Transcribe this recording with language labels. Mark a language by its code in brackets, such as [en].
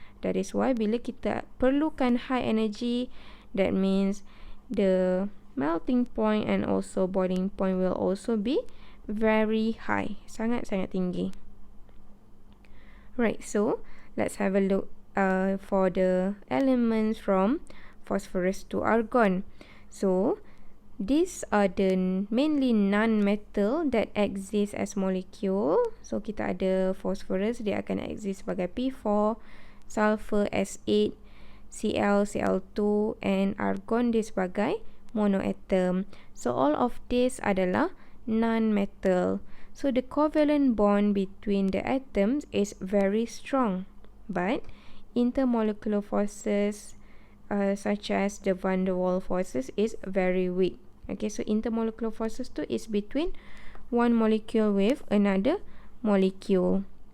[en] That is why [ms] bila kita perlukan [en] high energy, that means the melting point and also boiling point will also be very high, [ms] sangat-sangat tinggi. [en] Right, so let's have a look for the elements from phosphorus to argon. So these are the mainly non-metal that exist as molecule. [ms] So kita ada phosphorus, dia akan exist sebagai P4, sulfur S8, Cl, Cl2 and argon dia sebagai monoatom. [en] So all of this [ms] adalah [en] non-metal. So the covalent bond between the atoms is very strong, but intermolecular forces such as the van der Waals forces is very weak. Okay, so intermolecular forces [ms] tu [en] is between one molecule with another molecule.